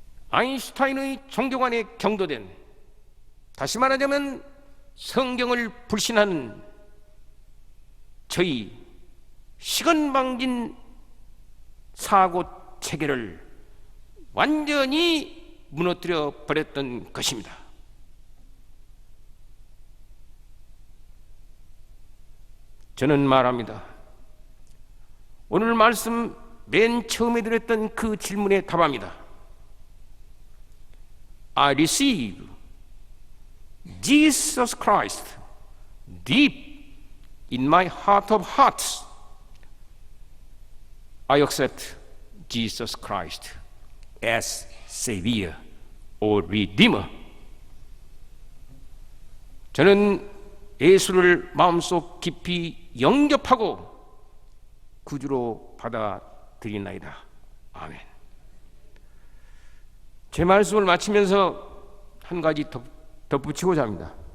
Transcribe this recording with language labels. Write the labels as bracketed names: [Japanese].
[Korean] 아인슈타인의 종교관에 경도된, 다시 말하자면 성경을 불신하는 저희 시건방진 사고 체계를 완전히 무너뜨려 버렸던 것입니다. 저는 말합니다. 오늘 말씀 맨 처음에 드렸던 그 질문에 답합니다. [English] I receive Jesus Christ deep in my heart of hearts. I accept Jesus Christ as Savior or Redeemer. [Korean] 저는 예수를 마음속 깊이 영접하고 구주로 받아들이나이다. 아멘. 제 말씀을 마치면서 한 가지 덧붙이고자 합니다.